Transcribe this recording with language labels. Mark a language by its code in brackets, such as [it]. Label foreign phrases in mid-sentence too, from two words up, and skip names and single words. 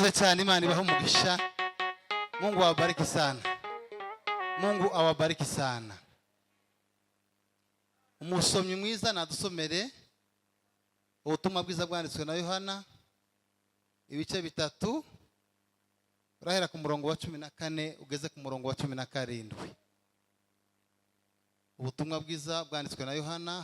[rw] cyane, Imana ibaho umugisha. [sw] Mungu awabariki sana, Mungu awabariki sana. [rw] Umusomyi mwiza nadusomere ubutumwa bwiza bwanditswe na Yohana ibice 3 urahera ku murongo wa 14 ugeze ku murongo wa 17. Ubutumwa bwiza bwanditswe na Yohana.